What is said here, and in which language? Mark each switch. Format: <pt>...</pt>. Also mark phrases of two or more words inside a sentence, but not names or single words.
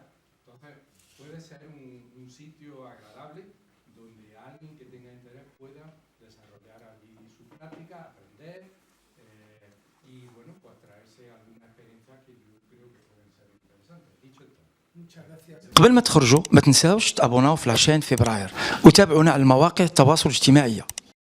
<es>Entonces, puede ser un sitio agradable donde alguien que tenga interés pueda desarrollar allí su práctica, aprender y, bueno, pues traerse alguna experiencia que yo creo que pueden ser interesantes. Dicho esto. Muchas gracias.</es> <ar>قبل ما تخرجوا ما تنساوش تابوناو في العشرين فبراير وتابعونا على المواقع التواصل الاجتماعي.</ar>